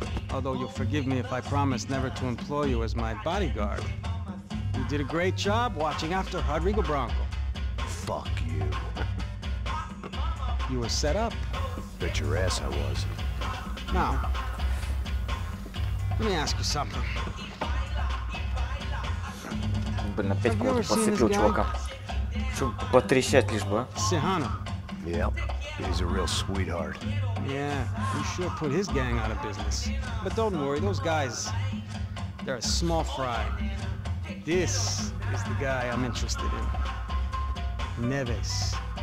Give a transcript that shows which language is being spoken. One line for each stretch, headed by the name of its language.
English: Although you'll forgive me if I promise never to employ you as my bodyguard. You did a great job watching after Rodrigo Branco. Fuck you. You were set up. Bet your ass I was. Now, let me ask you something.
Russian: Блин, опять кого-то подцепил чувака. Чтоб потрещать лишь бы, а?
English: Sihano. Yep, he's a real sweetheart. Yeah, you sure put his gang out of business. But don't worry, those guys, they're a small fry. This is the guy I'm interested in. Neves.